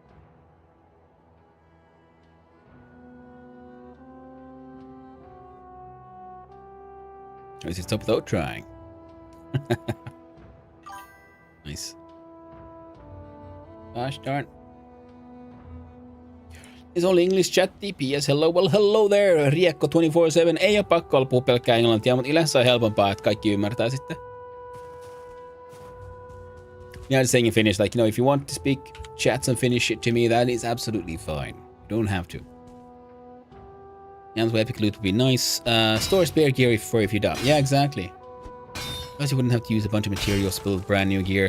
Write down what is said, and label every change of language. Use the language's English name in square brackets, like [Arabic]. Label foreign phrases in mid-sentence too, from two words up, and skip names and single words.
[English] Or is it stop without trying? Nice. Gosh darn. Is only English chat TPS. Hello, well hello there, Riekko 24/7. [Finnish] Ei ole pakko olla puhua pelkkää englantia, mutta yleensä on helpompaa, että kaikki ymmärtää sitten. [English] Yeah, just saying in Finnish, like, if you want to speak chats and Finnish to me, that is absolutely fine. You don't have to. Yeah, epic loot would be nice. Store spare gear if you die. Yeah, exactly. Plus you wouldn't have to use a bunch of materials to build brand new gear.